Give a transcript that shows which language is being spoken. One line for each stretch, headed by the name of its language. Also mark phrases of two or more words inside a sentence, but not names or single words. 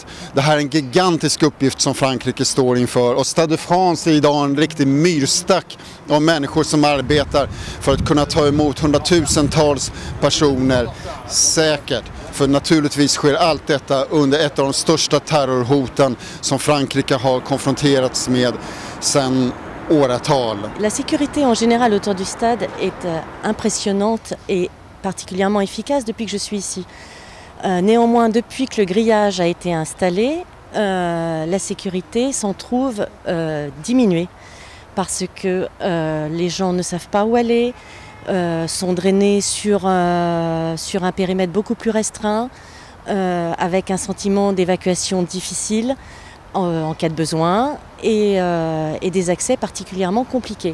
Swedish: Det här är en gigantisk uppgift som Frankrike står inför, och Stade de France är idag en riktig myrstack av människor som arbetar för att kunna ta emot hundratusentals personer säkert. För naturligtvis sker allt detta under ett av de största terrorhoten som Frankrike har konfronterats med sedan åratal.
French: La sécurité en général autour du stade est impressionnante et particulièrement efficace depuis que je suis ici. Néanmoins, depuis que le grillage a été installé, la sécurité s'en trouve diminuée parce que les gens ne savent pas où aller, sont drainés sur un périmètre beaucoup plus restreint, avec un sentiment d'évacuation difficile en cas de besoin et des accès particulièrement compliqués.